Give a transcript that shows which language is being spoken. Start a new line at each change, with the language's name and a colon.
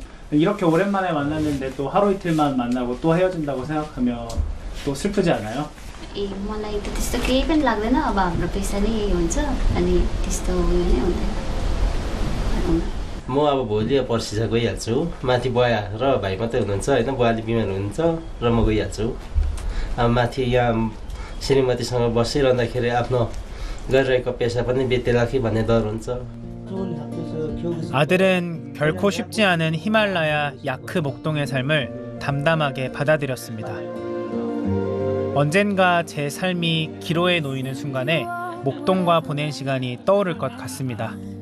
Korean: 이렇게 오랜만에 만났는데 또 하루 이틀만 만나고 또 헤어진다고 생각하면 또 슬프지 않아요?
Nepali: ए मलाई त त्यस्तो केही पनि लाग्दैन अब हाम्रो पेसा नै यही हुन्छ अनि त्यस्तो उयो नै हुँदैन म अब भोलि पर्सि चाहिँ गइहाल्छु माथि बुवा र भाइ मात्रै हुनुहुन्छ होइन बुवाले बिमार हुनुहुन्छ र म गइहाल्छु अब माथि यहाँ श्रीमतीसँग बसिरहँदाखेरि आफ्नो गरिरहेको पेसा पनि बितेला कि भन्ने डर हुन्छ
Korean: 아들은 결코 쉽지 않은 히말라야 야크 목동의 삶을 담담하게 받아들였습니다. 언젠가 제 삶이 기로에 놓이는 순간에 목동과 보낸 시간이 떠오를 것 같습니다.